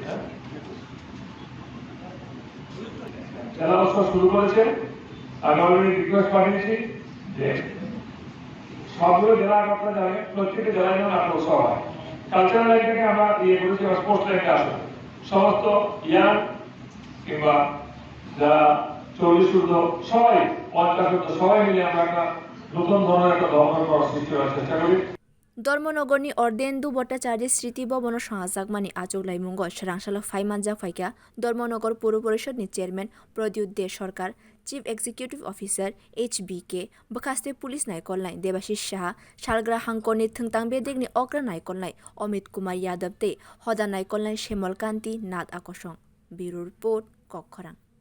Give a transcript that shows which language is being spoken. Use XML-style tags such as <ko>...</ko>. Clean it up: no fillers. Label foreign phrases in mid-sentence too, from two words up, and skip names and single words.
<bn>জেলা উৎসব শুরু করেছে আমি</bn> <en>already request</en> <bn>পাঠিয়েছি যে সবগুলো জেলা আগরতলা যাবে প্রত্যেকটি জেলায় যেন নাট্য উৎসব হয়</bn> <en>cultural line</en> <bn>থেকে আমরা ইয়ে করেছি স্পোর্টস লাইনে আসবে সমস্ত ইয়াং কিংবা যারা 40 ঊর্ধ্ব সবাই 50 ঊর্ধ্ব সবাই মিলে আমরা একটা নতুন ধরনের একটা ধর্মনগর সৃষ্টি করার চেষ্টা করি</bn> <trp>dharmanagarni ordendu bhattacharya স্মৃতি ভবন songsajakmani achuglai mungo swrang salo Phai manjak phaikya dharmanagar puro porishod ni chairman Pradyut de sarkar</trp> <en>chief executive officer</en> <trp>HBK bwkhaste police naikolnai Debashish saha salgra hangkoni thwngtang bedegni okra naikolnai Amit Kumar Yadav tei hoda naikolnai Shemal Kanti Nath Akosong</trp> <en>bureau report</en> <trp>kha'khelo</trp>